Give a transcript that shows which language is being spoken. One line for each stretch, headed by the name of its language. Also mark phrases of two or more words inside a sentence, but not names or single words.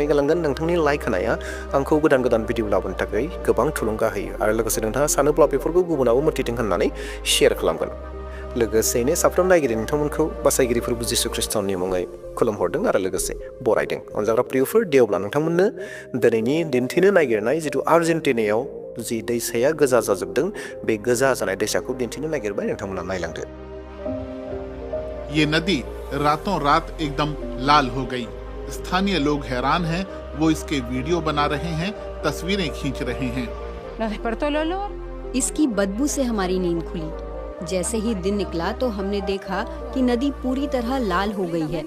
Bodo: गालांगोन नोंथांनि लाइक होनाया आंखौ गोदान गोदान भिडिअ लाबोनो थाखाय गोबां थुलुंगा होयो आरो लोगोसे नोंथाङा सानोब्ला बेफोरखौ गुबुनावबो मोन्थिथों होननानै शेयार खालामगोन लोगोसेयैनो साफ्रोम नायगिरि नोंथांमोनखौ बासायगिरिफोर जिसु ख्रिस्टनि मुङै खुलुमहरदों आरो लोगोसे बरायदों अनजाग्रा प्रियफोर दे अब्ला नोंथांमोननो दिनैनि दिन्थिनो नागिरनाय जिथु आर्जेन्टिनायाव जि दैसाया गोजा जाजोबदों बे गोजा जानाय दैसाखौ दिन्थिनो नागिरबाय नोंथांमोना नायलांदो
Hindi: ये नदी रातों रात एकदम लाल हो गई। स्थानीय लोग हैरान हैं, वो इसके वीडियो बना रहे हैं, तस्वीरें खींच रहे हैं। इसकी बदबू से हमारी नींद खुली। जैसे ही दिन निकला तो हमने देखा कि नदी पूरी तरह लाल हो गई है।